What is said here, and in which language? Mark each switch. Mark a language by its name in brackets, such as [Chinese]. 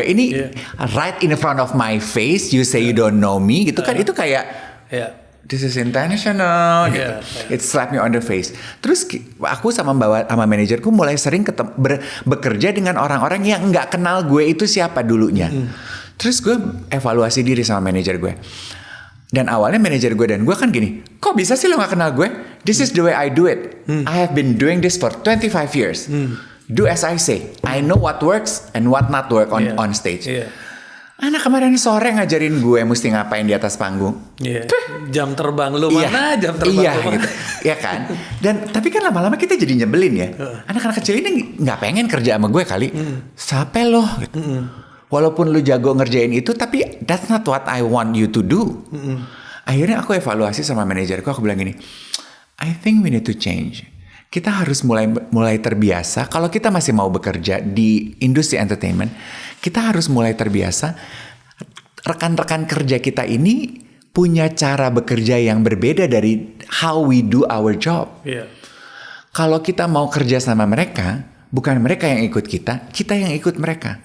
[English] Ini right in front of my face, you say you don't know me, gitu kan? [Indonesian] Itu kayak. [English] This is intentional gitu. It slapped me on the face. [Indonesian] Terus aku sama manajerku mulai sering bekerja dengan orang-orang yang nggak kenal gue itu siapa dulunya. Terus gue evaluasi diri sama manajer gue. Dan awalnya manajer gue dan gue kan gini, kok bisa sih lo nggak kenal gue? [English] This is the way I do it. I have been doing this for 25 years. Do as I say. I know what works and what not work on stage. [Indonesian] Anak kemarin sore ngajarin gue mesti ngapain di atas panggung. Jam terbang lu mana? Jam terbang lu mana? Gitu. Iya kan. Dan tapi kan lama-lama kita jadi nyebelin ya. Anak-anak kecil ini nggak pengen kerja sama gue kali. Sampai loh. Gitu. Walaupun lu jago ngerjain itu, tapi [English] that's not what I want you to do. [Indonesian] Akhirnya aku evaluasi sama manajerku. Aku bilang gini, [English] I think we need to change. [Indonesian] Kita harus mulai terbiasa. Kalau kita masih mau bekerja di industri entertainment, kita harus mulai terbiasa. Rekan-rekan kerja kita ini punya cara bekerja yang berbeda dari [English] how we do our job. [Indonesian] Iya. Kalau kita mau kerja sama mereka, bukan mereka yang ikut kita yang ikut mereka.